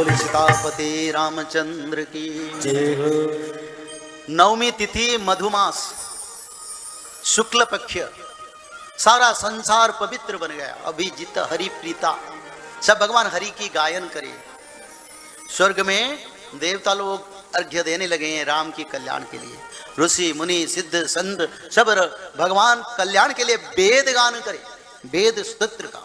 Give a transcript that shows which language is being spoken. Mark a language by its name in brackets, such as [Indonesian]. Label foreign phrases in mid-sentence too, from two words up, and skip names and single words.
[Hindi] सीतापति रामचंद्र की जय हो। नवमी तिथि मधुमास शुक्ल पक्ष, सारा संसार पवित्र बन गया। अभिजित हरि प्रीता, सब भगवान हरि की गायन करे। स्वर्ग में देवता लोग अर्घ्य देने लगे हैं राम की कल्याण के लिए। ऋषि मुनि सिद्ध संत सब भगवान कल्याण के लिए वेद गान करे, वेद स्तोत्र का।